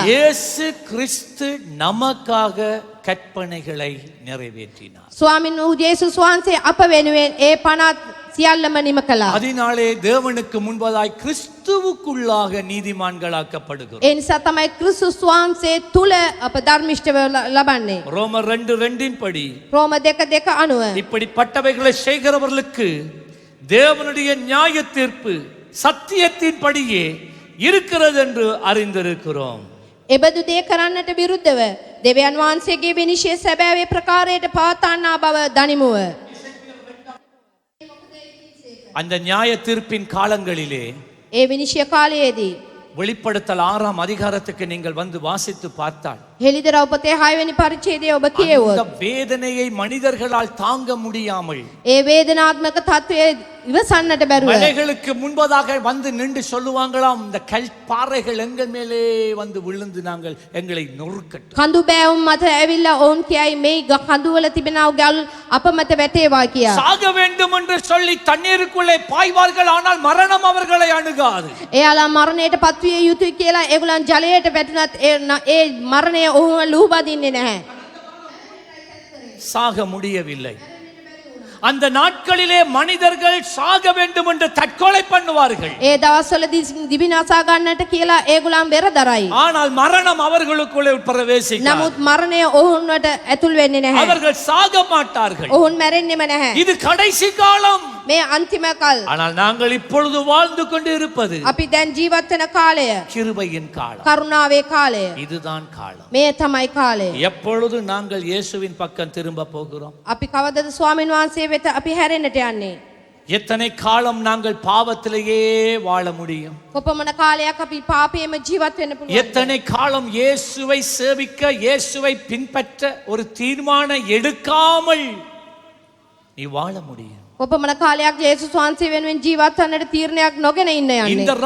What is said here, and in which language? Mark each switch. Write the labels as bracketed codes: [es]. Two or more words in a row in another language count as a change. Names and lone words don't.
[ta] இயேசு கிறிஸ்து நமக்காக கற்பனைகளை நிறைவேற்றினார். [si] ස්වාමීන් වහන්සේ යේසුස් වහන්සේ අප වෙනුවෙන් ඒ 50 සියල්ලම නිම කළා. [ta] அதனாலே தேவனுக்கு முன்பதாய் கிறிஸ்துவுக்குள்ளாக நீதிமான்களாக்கப்படுகிறோம். [si] ඒ නිසා තමයි ක්‍රිස්තුස් වහන්සේ තුල අප ධර්මිෂ්ඨව ලබන්නේ. [ta] ரோமர் 2:2 படி [si] රෝම 2:2 අනුව [ta] இப்படிப்பட்டவைகளை செய்கிறவர்களுக்கு தேவனுடைய நியாய தீர்ப்பு சத்தியத்தின் படியே இருக்கிறது என்று அறிந்திருக்கிறோம். [si] එබඳු දේ කරන්නට විරුද්ධව දෙවියන් වහන්සේගේ විනිශ්චය සැබෑවේ ප්‍රකාරයට පවත්වන්නා බව දනිමුව. [ta] அந்த நியாய தீர்ப்பின் காலங்களிலே [si] ඒ විනිශ්චය කාලයේදී [ta] வெளிப்படுத்தல் 6ஆம் அதிகாரத்துக்கு நீங்கள் வந்து வாசித்து பார்த்தால் [si] හෙළිදරව් පොතේ 6 වෙනි පරිච්ඡේදය ඔබ [ta] அந்த [si] කියවුවොත් [ta] வேதனையை மனிதர்களால் தாங்க முடியாமல் [si] ඒ වේදනාත්මක තත්වයේ ඉවසන්නට බැරුව [ta] மலைகளுக்கு முன்பதாக வந்து நின்று சொல்லுவாங்களாம், இந்த கல் பாறைகள் எங்கள் மேலே வந்து விழுந்து நாங்கள் எங்களை நொறுக்கட்டும். [si] කඳු බෑවුම් මත ඇවිල්ලා ඔවුන් කියයි මේ කඳු වල තිබෙනා ගල් අප මත වැටේවා කියා. [ta] சாக வேண்டும் என்று சொல்லி தண்ணீருக்குள்ளே பாய்வார்கள், ஆனால் மரணம் அவர்களை அணுகாது. [si] එයාලා මරණයට පත්විය යුතුයි කියලා ඒගොල්ලන් ජලයට වැටුණත් ඒ මරණය ඔහුව ලුහුබදින්නේ නැහැ. [ta] சாக முடியவில்லை. அந்த நாட்களிலே மனிதர்கள் சாக வேண்டும் என்று தற்கொலை பண்ணுவார்கள். [si] ඒ දවස්වල දිවිනාසා ගන්නට කියලා ඒගොල්ලන් බෙර දරයි. [ta] ஆனால் மரணம் அவர்களுக்குள்ளே பிரவேசிக்காது. [si] නමුත් මරණය ඔවුන්ට ඇතුල් වෙන්නේ නැහැ. [ta] அவர்கள் சாக மாட்டார்கள். [si] ඔවුන් මැරෙන්නෙම නැහැ. [ta] இது கடைசி காலம். [si] මේ අන්තිම කල්. [ta] ஆனால் நாங்கள் இப்பொழுது வாழ்ந்து கொண்டு இருப்பது [si] අපි දැන් ජීවත් වෙන කාලය [ta] கிருபையின் காலம். [si] කරුණාවේ කාලය. [ta] இதுதான் காலம். [si] මේ තමයි කාලය. [ta] எப்பொழுது நாங்கள் இயேசுவின் பக்கம் திரும்ப போகிறோம்? [si] අපි කවදද ස්වාමීන් වහන්සේ වෙත අපි හැරෙන්නට යන්නේ? [ta] எத்தனை காலம் நாங்கள் பாவத்திலேயே வாழ முடியும்? [si] කොපමණ කාලයක් අපි පාපයේම ජීවත් වෙන්න පුළුවන්ද? [ta] எத்தனை காலம் இயேசுவை சேவிக்க, இயேசுவை பின்பற்ற ஒரு தீர்மானம் எடுக்காமல் நீ வாழ முடியும்? [si] කොපමණ කාලයක් යේසුස් වහන්සේ වෙනුවෙන් ජීවත් වන්නට තීරණයක් නොගෙන ඉන්න [ta] இந்த [si] යන්නේ.